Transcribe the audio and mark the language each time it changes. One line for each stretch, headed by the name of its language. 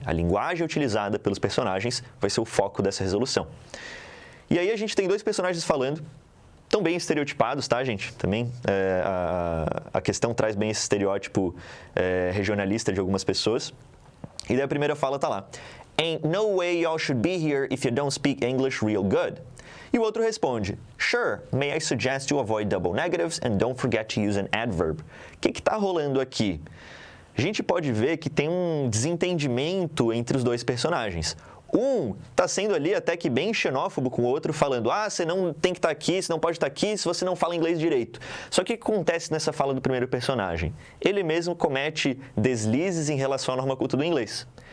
Portuguese: A linguagem utilizada pelos personagens vai ser o foco dessa resolução. E aí a gente tem dois personagens falando, tão bem estereotipados, tá, gente? Também a questão traz bem esse estereótipo regionalista de algumas pessoas. E daí a primeira fala tá lá.
English: Ain't no way y'all should be here if you don't speak English real good.
Portuguese: E o outro responde,
English: Sure, may I suggest you avoid double negatives and don't forget to use an adverb.
Portuguese: O que tá rolando aqui? A gente pode ver que tem um desentendimento entre os dois personagens. Um está sendo ali até que bem xenófobo com o outro, falando você não tem que estar aqui, você não pode estar aqui se você não fala inglês direito. Só que o que acontece nessa fala do primeiro personagem? Ele mesmo comete deslizes em relação à norma culta do inglês.